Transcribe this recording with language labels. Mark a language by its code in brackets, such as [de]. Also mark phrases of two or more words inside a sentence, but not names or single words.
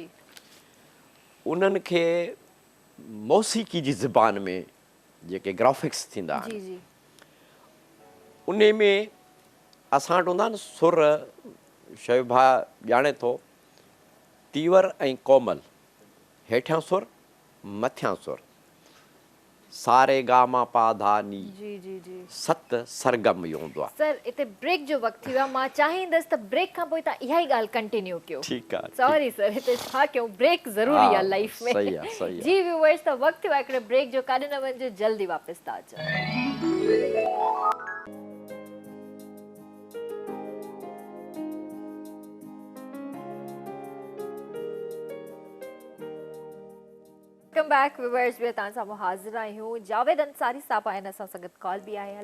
[sd] उन्हनि खे मौसीक़ी जी ज़बान में जेके ग्राफिक्स थींदा जी आहिनि जी उन में असां वटि हूंदा आहिनि सुर शोएब भाउ ॼाणे थो तीवर ऐं कोमल हेठियां सुर मथियां सुर सारे गा मा पा धा नी जी जी जी सत सरगम इहो हूंदो आहे। सर हिते ब्रेक जो वक़्तु थी वियो आहे मां चाहींदसि त ब्रेक खां पोइ तव्हां इहा ई ॻाल्हि कंटिन्यू कयो। ठीकु आहे [en] sorry sir [sd] हिते छा कयूं ब्रेक ज़रूरी हा, आहे लाइफ में। सही आहे, सही आहे। जी व्यूअर्स त वक़्तु थियो आहे हिकिड़े ब्रेक जो काॾे न वञिजो जल्दी वापसि था अचो। [en] welcome back viewers [sd] ॿियो तव्हां सां हाज़िर आहियूं जावेद अंसारी साहब आहिनि असां सां गॾु कॉल बि आहे।